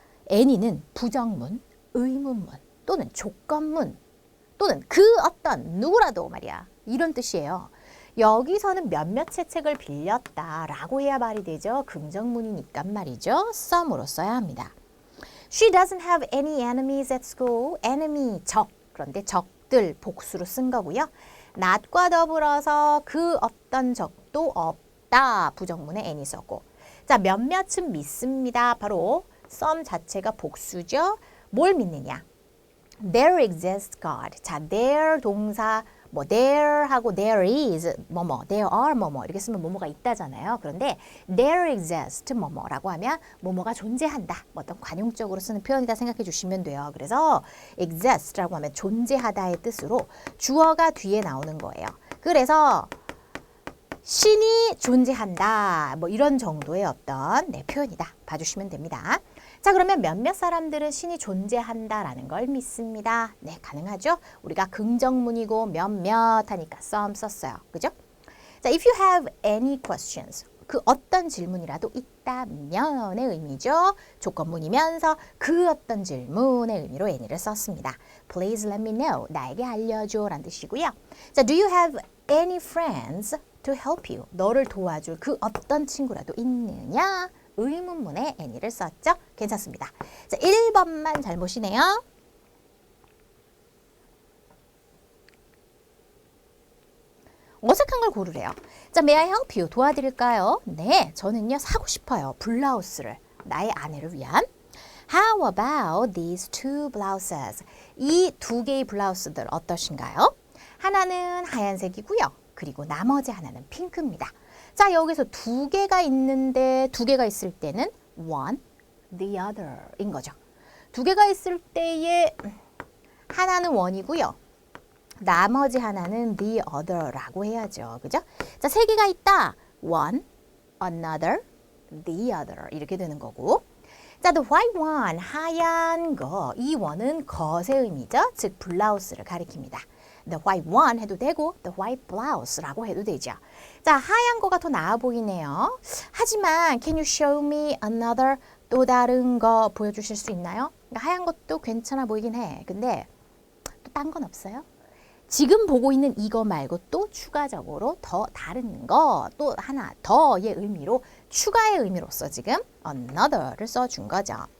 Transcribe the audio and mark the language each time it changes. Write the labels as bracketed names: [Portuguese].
[Korean] any는 부정문, 의문문 또는 조건문 또는 그 어떤 누구라도 말이야. 이런 뜻이에요. 여기서는 몇몇의 책을 빌렸다라고 해야 말이 되죠. 긍정문이니까 말이죠. some으로 써야 합니다. [English] She doesn't have any enemies at school. [Korean] enemy, 적. 그런데 적들 복수로 쓴 거고요. not과 더불어서 그 어떤 적도 없다. 부정문에 any 썼고. 자, 몇몇은 믿습니다. 바로 some 자체가 복수죠. 뭘 믿느냐? [English] There exists God. [Korean] 자, there 동사 뭐 there 하고 there is 뭐뭐, there are 뭐뭐 이렇게 쓰면 뭐뭐가 있다잖아요. 그런데 there exists 뭐뭐라고 하면 뭐뭐가 존재한다. 뭐 어떤 관용적으로 쓰는 표현이다 생각해 주시면 돼요. 그래서 exist라고 하면 존재하다의 뜻으로 주어가 뒤에 나오는 거예요. 그래서 신이 존재한다. 뭐 이런 정도의 어떤 표현이다. 봐주시면 됩니다. 자, 그러면 몇몇 사람들은 신이 존재한다라는 걸 믿습니다. 네, 가능하죠? 우리가 긍정문이고 몇몇 하니까 some 썼어요. 그죠? [English] 자, if you have any questions. [Korean] 그 어떤 질문이라도 있다면의 의미죠. 조건문이면서 그 어떤 질문의 의미로 any를 썼습니다. [English] Please let me know. [Korean] 나에게 알려줘 라는 뜻이고요. [English] 자, do you have any friends to help you? [Korean] 너를 도와줄 그 어떤 친구라도 있느냐? 의문문에 any를 썼죠? 괜찮습니다. 자, 1번만 잘못이네요. 어색한 걸 고르래요. 자, [English] may I help you? [Korean] 도와드릴까요? 네, 저는요 사고 싶어요. 블라우스를 나의 아내를 위한. [English] How about these two blouses? [Korean] 이 두 개의 블라우스들 어떠신가요? 하나는 하얀색이고요. 그리고 나머지 하나는 핑크입니다. 자, 여기서 두 개가 있는데 두 개가 있을 때는 one, the other 인 거죠. 두 개가 있을 때에 하나는 one이고요. 나머지 하나는 the other라고 해야죠. 그죠? 자, 세 개가 있다. [English] one, another, the other [Korean] 이렇게 되는 거고. 자, [English] the white one, [Korean] 하얀 거. 이 one은 것의 의미죠. 즉, 블라우스를 가리킵니다. [English] The white one 해도 되고 the white blouse라고 해도 되죠. [Korean] 자, 하얀 거가 더 나아 보이네요. 하지만 [English] can you show me another [Korean] 또 다른 거 보여주실 수 있나요? 그러니까 하얀 것도 괜찮아 보이긴 해. 근데 또 딴 건 없어요? 지금 보고 있는 이거 말고 또 추가적으로 더 다른 거 또 하나 더의 의미로 추가의 의미로서 지금 another를 써준 거죠.